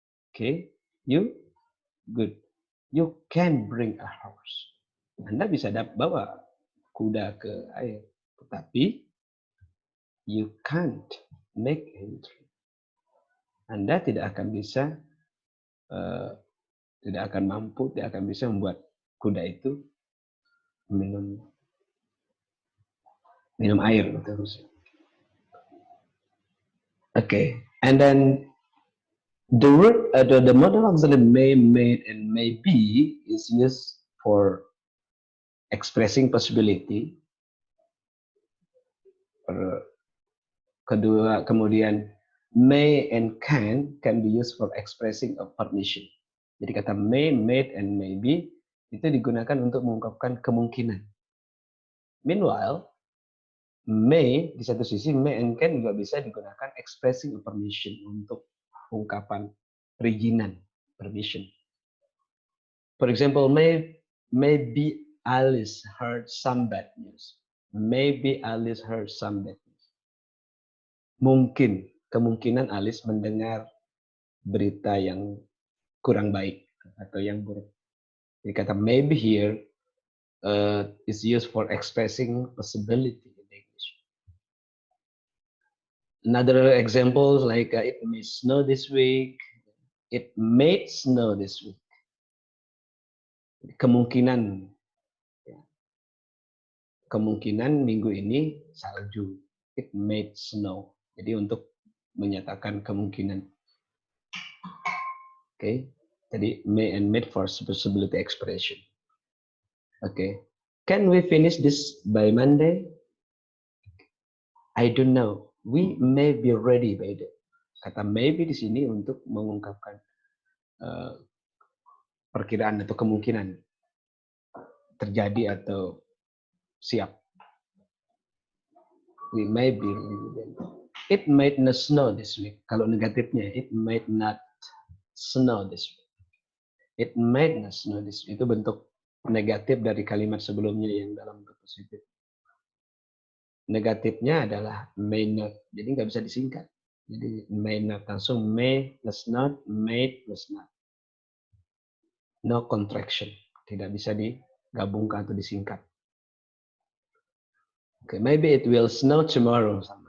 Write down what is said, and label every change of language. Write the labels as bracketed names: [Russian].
[English] Okay, you good. You can bring a horse. [Indonesian] Anda bisa bawa kuda ke air, tetapi [English] you can't make him drink. [Indonesian] Anda tidak akan bisa, tidak akan mampu, tidak akan bisa membuat kuda itu minum air. [English] Okay, and then the word the modal auxiliary may, made, and may be is used for expressing possibility. [Indonesian] Kedua, kemudian [English] may and can be used for expressing a permission. [Indonesian] Jadi kata may, made, and maybe itu digunakan untuk mengungkapkan kemungkinan. Meanwhile, may di satu sisi, may and can juga bisa digunakan [English] expressing a permission [Indonesian] untuk ungkapan perizinan, permission. [English] For example, maybe Alice heard some bad news. Maybe Alice heard some bad news. [Indonesian] Mungkin, kemungkinan Alice mendengar berita yang kurang baik atau yang buruk. Jadi kata [English] maybe here is used for expressing possibility in English. Another example like it may snow this week. It may snow this week. [Indonesian] Kemungkinan minggu ini salju. [English] It may snow. [Indonesian] Jadi untuk menyatakan kemungkinan. [English] Okay. Jadi may and made for possibility expression. Okay. Can we finish this by Monday? I don't know. We may be ready by then. [Indonesian] Kata maybe di sini untuk mengungkapkan perkiraan atau kemungkinan terjadi atau siap. [English] We may be ready by then. It might not snow this week. [Indonesian] Kalau negatifnya, [English] it might not snow this week. It might not snow this week. [Indonesian] Itu bentuk negatif dari kalimat sebelumnya yang dalam bentuk positif. Negatifnya adalah may not. Jadi nggak bisa disingkat. Jadi may not langsung may plus not, may plus not. [English] No contraction. [Indonesian] Tidak bisa digabungkan atau disingkat. [English] Okay, maybe it will snow tomorrow.